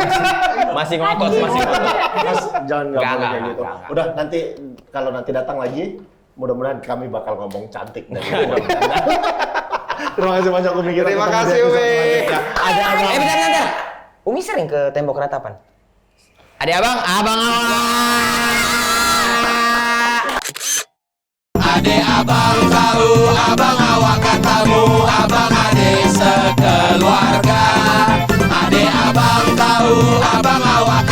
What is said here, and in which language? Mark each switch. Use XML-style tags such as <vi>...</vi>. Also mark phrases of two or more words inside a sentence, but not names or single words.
<id>Masih ngotot, masih ngotot. Mas, jangan nggak Nggak, boleh nggak, kayak gitu. nggak, nggak. Udah nanti kalau nanti datang lagi, mudah-mudahan kami bakal ngomong cantik dari Terima kasih banyak Umi. Kita Terima ketemu di kasih, episode Umi. selanjutnya. Ada apa? Bentar. Umi sering ke tembok ratapan? Ada abang? Abang Ade abang tahu, abang awak katamu, abang ade sekeluarga. Ade abang tahu, abang awak</id>